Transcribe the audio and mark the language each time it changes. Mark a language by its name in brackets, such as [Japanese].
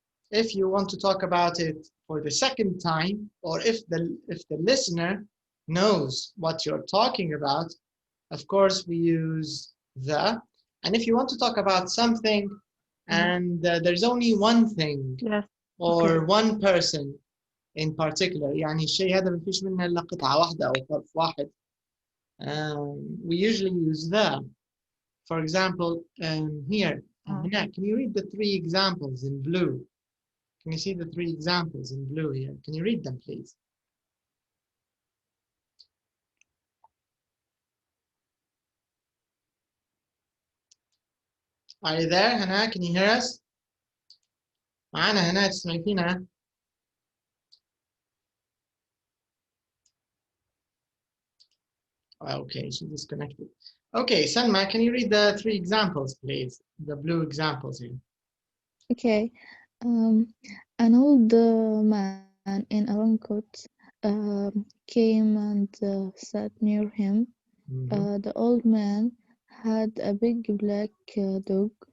[English] If you want to talk about it for the second time, or if the listener knows what you're talking about, of course we use the. And if you want to talk about something and there's only one thing, Yes. or Okay. one person in particular, [Arabic] يعني الشيء هذا ما فيش منه إلا قطعة واحدة أو طرف واحد, [English] we usually use the. For example, here, Hannah, can you read the 3 examples in blue? Can you see the 3 examples in blue here? Can you read them, please? Are you there, Hannah? Can you hear us? [Arabic] معنا هنا تسمعي فينا؟ [English] Okay, she disconnected. Okay, Salma, can you read the 3 examples, please? The blue examples here. Okay. An old man in a long coat came and sat near him. The old man had a big black dog.